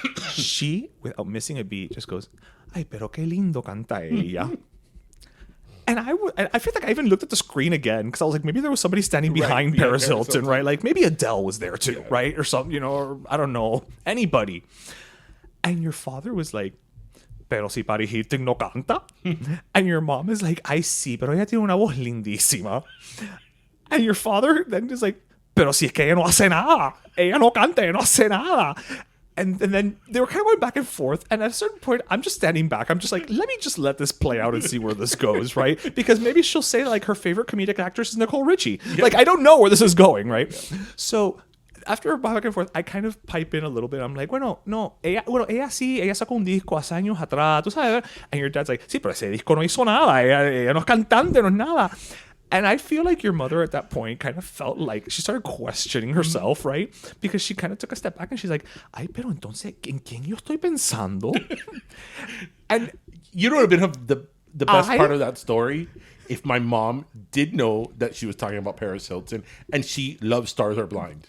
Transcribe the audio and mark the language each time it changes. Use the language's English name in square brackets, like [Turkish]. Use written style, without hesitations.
[English] She, without missing a beat, just goes, [Spanish] ay, pero qué lindo canta ella. [English] And I feel like I even looked at the screen again because I was like, maybe there was somebody standing behind Paris Hilton, right? Like maybe Adele was there too, right? Or something, or I don't know, anybody. And your father was like, [Spanish] pero si Paris Hilton no canta. [English] And your mom is like, [Spanish] ay sí, pero ella tiene una voz lindísima. [English] And your father then is like, [Spanish] pero si es que ella no hace nada. Ella no canta, ella no hace nada. [English] And then they were kind of going back and forth. And at a certain point, I'm just standing back. I'm just like, let this play out and see where this goes, right? Because maybe she'll say like her favorite comedic actress is Nicole Richie. Yeah. Like, I don't know where this is going, right? Yeah. So after back and forth, I kind of pipe in a little bit. I'm like, [Spanish] ella sí, ella sacó un disco hace años atrás, tú sabes. [English] And your dad's like, [Spanish] sí, pero ese disco no hizo nada. Ella no es cantante, no es nada. [English] And I feel like your mother at that point kind of felt like she started questioning herself, right? Because she kind of took a step back and she's like, [Spanish] ay, pero entonces, ¿en quién yo estoy pensando? [English] And you know what would have been the best part of that story? If my mom did know that she was talking about Paris Hilton and she loves Stars Are Blind.